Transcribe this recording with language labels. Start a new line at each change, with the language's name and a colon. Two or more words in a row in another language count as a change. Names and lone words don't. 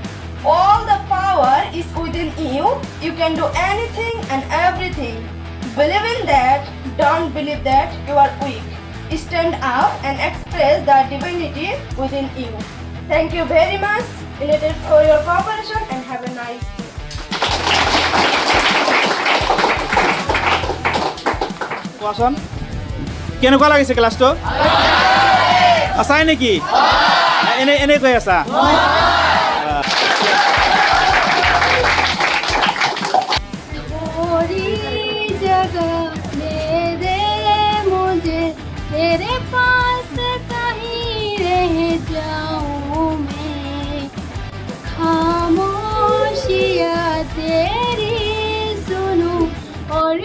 English: All the power is within you. You can do anything and everything. Believe in that. Don't believe that you are weak. Stand up and express the divinity within you. Thank you very much, related for your cooperation, and have a nice day.
Assamese: কোৱাচোন কেনেকুৱা লাগিছে ক্লাছটো আছাই নেকি এনে কৈ আছা
Hindi: तेरे पास कहीं रह जाऊं मैं खामोशियाँ तेरी सुनूं और